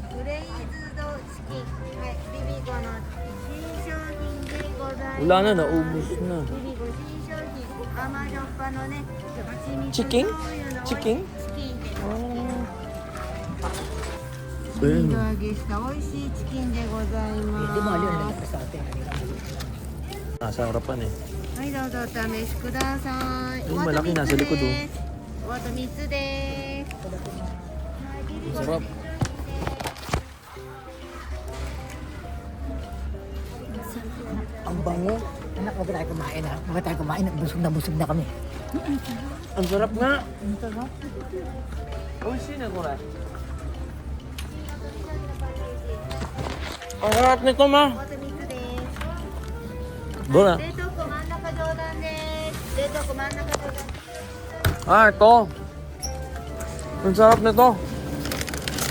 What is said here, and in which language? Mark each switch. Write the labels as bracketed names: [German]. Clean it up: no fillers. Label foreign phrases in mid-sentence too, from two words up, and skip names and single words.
[Filipino] Wala na, naubos na. Chicken? Chicken? Oh. Ayun. Hindi mo alin lang sa atin. Nasa harapan eh. [Japanese] はい、どうぞお試しください。 [Filipino] Ay, malaki nasa likod oh. [Japanese] おあと3つです。 [Filipino] Sarap. Ang bango. Anak, huwag tayo kumain ha. Huwag tayo kumain. Busog na kami. Ang sarap nga. Ang sarap. Oishi na ko na. Ang sarap nito, ma. [Japanese] おあと3つです。 [Filipino] Doon na. [Japanese] 冷凍庫真ん中上段です。冷凍庫真ん中上段。 [Filipino] Ah, ito. Ang sarap nito.